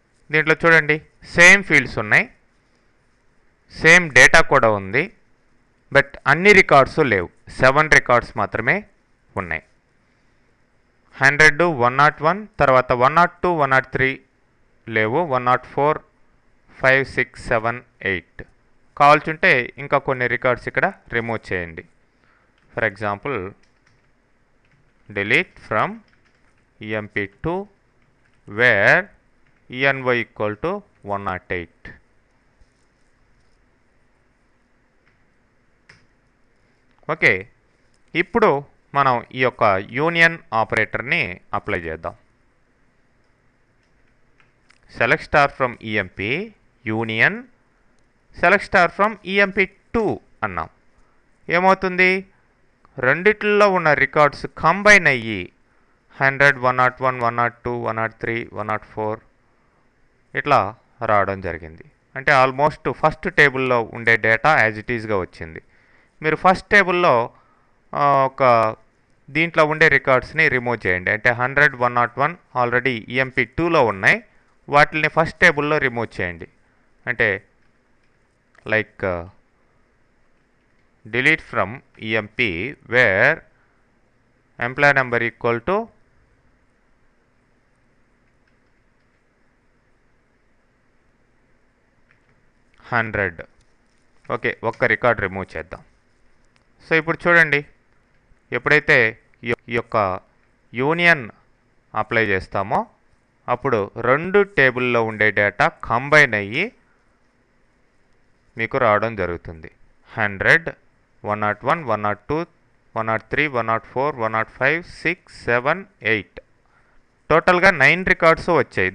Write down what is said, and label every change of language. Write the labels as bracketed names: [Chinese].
[Telugu] దీంట్లో చూడండి same fields ఉన్నాయి, సేమ్ డేటా కూడా ఉంది, బట్ అన్ని రికార్డ్స్ లేవు. 7 రికార్డ్స్ మాత్రమే ఉన్నాయి. 100, 101, తర్వాత 102, 103 లేవు, 104, 5, 6, 7, 8. కావాల్సింటే ఇంకా కొన్ని రికార్డ్స్ ఇక్కడ రిమూవ్ చేయండి. [English] For example delete from emp2 where env equal to 108. [Telugu] Okay, ఇప్పుడు మనం ఈ యొక్క యూనియన్ ఆపరేటర్ని అప్లై చేద్దాం. [English] Select star from EMP union select star from EMP two అన్నాం. [Telugu] ఏమవుతుంది, రెండిట్లో ఉన్న రికార్డ్స్ కంబైన్ అయ్యి 100, 101, 102, 103, 104 ఇట్లా రావడం జరిగింది. అంటే ఆల్మోస్ట్ ఫస్ట్ టేబుల్లో ఉండే డేటా యాజ్ ఇట్ ఈజ్గా వచ్చింది. మీరు ఫస్ట్ టేబుల్లో ఒక దీంట్లో ఉండే రికార్డ్స్ని రిమూవ్ చేయండి. అంటే 100, 101 ఆల్రెడీ ఈఎంపీ2లో ఉన్నాయి, వాటిని ఫస్ట్ టేబుల్లో రిమూవ్ చేయండి. [English] అంటే like delete from emp where employee number equal to 100. [Telugu] Okay, ఒక్క రికార్డ్ రిమూవ్ చేద్దాం. సో ఇప్పుడు చూడండి, ఎప్పుడైతే ఈ యొక్క యూనియన్ అప్లై చేస్తామో అప్పుడు రెండు టేబుల్లో ఉండే డేటా కంబైన్ అయ్యి మీకు రావడం జరుగుతుంది. 100, 101, 102, 103, 104, 105, 6, 7, 8 టోటల్గా 9 రికార్డ్స్ వచ్చాయి.